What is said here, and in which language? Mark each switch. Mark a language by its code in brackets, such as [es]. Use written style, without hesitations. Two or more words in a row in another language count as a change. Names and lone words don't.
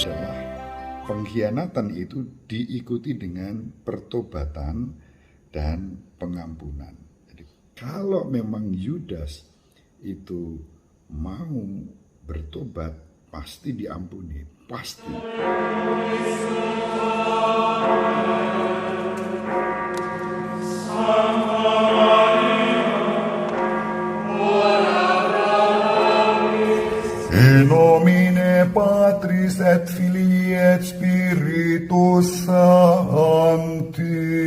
[id] Pengkhianatan itu diikuti dengan pertobatan dan pengampunan. Jadi, kalau memang Yudas itu mau bertobat, pasti diampuni, pasti. [la] In nomine Patris et Filii et Spiritus Sancti.